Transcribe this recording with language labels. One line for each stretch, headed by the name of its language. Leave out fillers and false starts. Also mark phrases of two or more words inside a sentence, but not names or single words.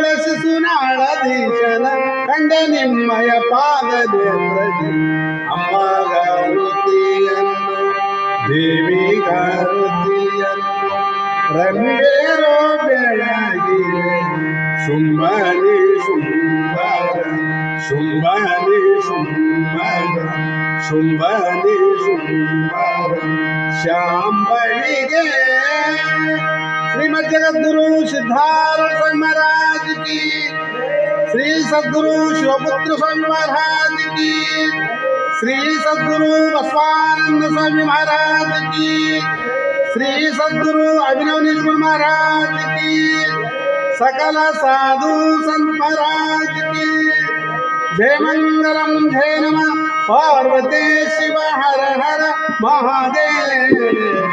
Kannada: ಶಿಶುನಾಳಧೀಶನ ಕಂಡ ನಿಮ್ಮಯ ಪಾದ ನೇತ್ರದಿ ಅಮ್ಮ ಗಾರುತಿಯನ್ನು ದೇವಿ ಗಾರುತಿಯನ್ನು ರಂಬೇರೋ ಬೆಳಗಿರೆ ಶುಂಭನಿ ಶುಂಭರ ಶುಂಭನಿ ಶುಂಭರ ಶುಂಭನಿ ಶುಂಭರ ಶಾಂಬಳಿಗೆ ಶ್ರೀಮದ್ ಜಗದ್ಗುರು
Hindi: सिद्धार्थ स्वामी महाराज की, श्री सद्गुरु शिवपुत्र स्वामी महाराज की, श्री सद्गुरु बसवानंद स्वामी महाराज की, श्री सद्गुरु अभिनव निर्गुण महाराज की, सकल साधु संत महाराज की जय मंगलम जय नमः पार्वती शिव हर हर महादेव।